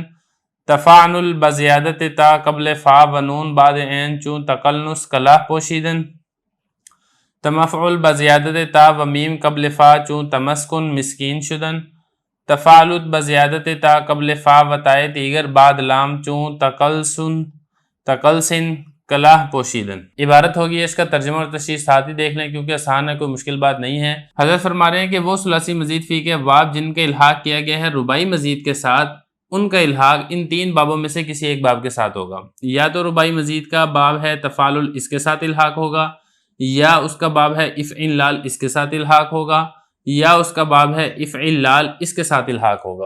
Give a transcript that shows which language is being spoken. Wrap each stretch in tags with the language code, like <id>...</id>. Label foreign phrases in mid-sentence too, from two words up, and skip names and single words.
<fa>تفاعل بزیادت تا قبل فا و نون بعد عین چون تقلنس کلاہ پوشیدن. تمفعل بزیادت تا و میم قبل فا چون تمسکن مسکین شدن. تفاعلت بزیادت تا قبل فا و تائے دیگر بعد لام چون تقلسن کلاہ پوشیدن.</fa> <ur>عبارت ہوگی اس کا ترجمہ اور تشریح ساتھ ہی دیکھ لیں کیونکہ آسان ہے، کوئی مشکل بات نہیں ہے. حضرت فرما رہے ہیں کہ وہ ثلاثی مزید فی کے ابواب جن کا الحاق کیا گیا ہے رباعی مزید کے ساتھ، ان کا الحاق ان 3 بابوں میں سے کسی ایک باب کے ساتھ ہوگا. یا تو رباعی مزید کا باب ہے تفاعل اس کے ساتھ الحاق ہوگا، یا اس کا باب ہے افعل لال اس کے ساتھ الحاق ہوگا، یا اس کا باب ہے افعل لال اس کے ساتھ الحاق ہوگا.</ur>